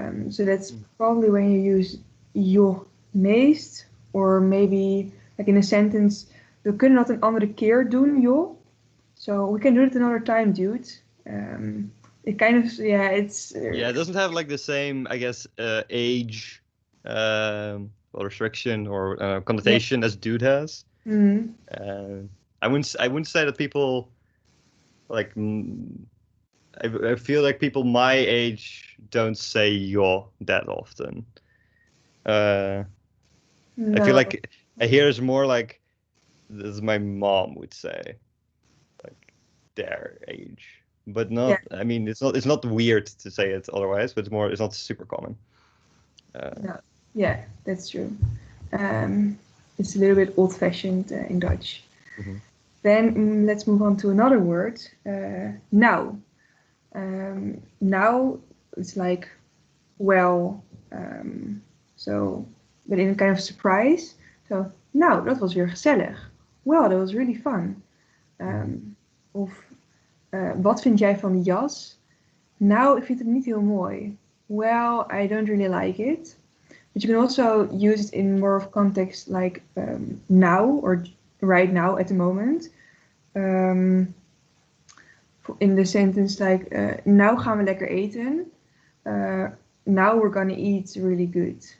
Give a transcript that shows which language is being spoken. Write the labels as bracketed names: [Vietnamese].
[English] So that's probably when you use joh meest, or maybe like in a sentence, [Dutch] we kunnen dat een andere keer doen, joh. [English] So we can do it another time, dude. It kind of, it's... it doesn't have like the same, I guess, age or restriction or connotation as dude has. Mm-hmm. I wouldn't say that people like. I feel like people my age don't say "yo" that often. No. I feel like I hear it's more like this my mom would say, like their age, but not. Yeah. I mean, it's not weird to say it otherwise, but it's not super common. No. Yeah, that's true. It's a little bit old-fashioned in Dutch. Mm-hmm. Then let's move on to another word. Now. Now it's like, well, so, but in a kind of surprise. [Dutch] So, nou, dat was weer gezellig. [English] Well, that was really fun. [Dutch] Of, wat vind jij van die jas? Nou, ik vind het niet heel mooi. [English] Well, I don't really like it. But you can also use it in more of context like now or right now at the moment. In the sentence like, [Dutch] nou gaan we lekker eten. [English] Now we're gonna eat really good.